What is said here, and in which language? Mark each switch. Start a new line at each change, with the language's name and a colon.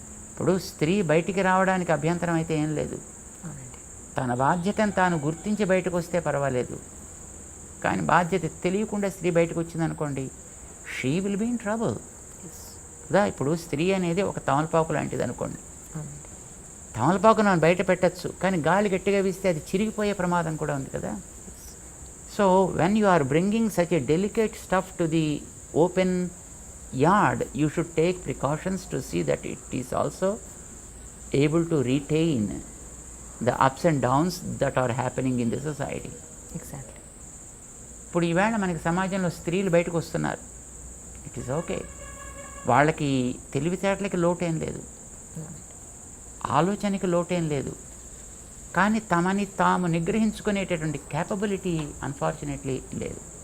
Telugu: ఇప్పుడు స్త్రీ బయటికి రావడానికి అభ్యంతరం అయితే ఏం లేదు. తన బాధ్యతను తాను గుర్తించి బయటకు వస్తే పర్వాలేదు. కానీ బాధ్యత తెలియకుండా స్త్రీ బయటకు వచ్చిందనుకోండి,
English: she will be in trouble
Telugu: కదా. ఇప్పుడు స్త్రీ అనేది ఒక తమలపాకు లాంటిది అనుకోండి. తమలపాకు మనం బయట పెట్టచ్చు, కానీ గాలి గట్టిగా వీస్తే అది చిరిగిపోయే ప్రమాదం కూడా ఉంది కదా.
English: So when you are bringing such a delicate stuff to the open yard, you should take precautions to see that it is also able to retain the ups and downs that are happening in the society. Exactly.
Telugu: ఇప్పుడు ఈవేళ మనకి సమాజంలో స్త్రీలు బయటకు వస్తున్నారు.
English: It is okay.
Telugu: వాళ్ళకి తెలివితేటలకి లోటేం లేదు, ఆలోచనకి లోటేం లేదు. కానీ తమని తాము నిగ్రహించుకునేటటువంటి క్యాపబిలిటీ అన్ఫార్చునేట్లీ లేదు.